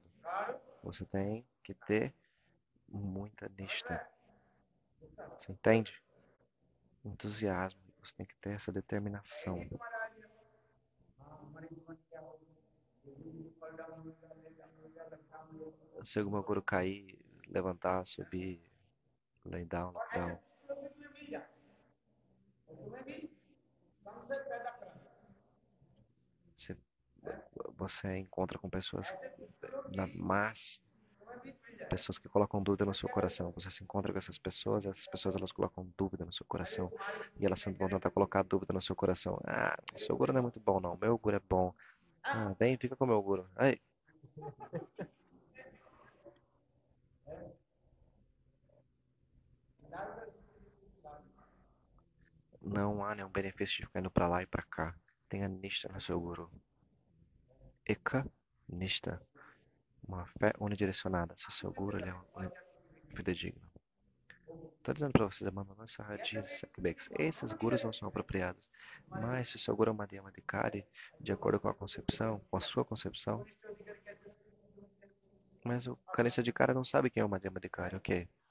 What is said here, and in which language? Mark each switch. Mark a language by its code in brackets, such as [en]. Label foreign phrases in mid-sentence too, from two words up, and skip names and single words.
[pt] Você tem que ter muita lista. Você entende? Entusiasmo. Você tem que ter essa determinação. Se algum guru cair, levantar, subir, [en] lay down, look down. [pt] Você encontra com pessoas pessoas que colocam dúvida no seu coração. Você se encontra com essas pessoas elas colocam dúvida no seu coração e elas vão tentar colocar dúvida no seu coração. Seu guru não é muito bom não, meu guru é bom. Vem, fica com meu guru. Aí. Não há nenhum benefício de ficar indo pra lá e pra cá. Tenha niষ্ঠা no seu guru. [sa] Eka Nishta, [pt] uma fé unidirecionada. Se o seu guru ele é fidedigno. Estou dizendo para vocês, abandonar essa radiz, esses gurus não são apropriados. Mas se o seu guru é Madhyamadikari, de acordo com a concepção, com a sua concepção, mas o Kanishta de cara não sabe quem é o Madhyamadikari, ok?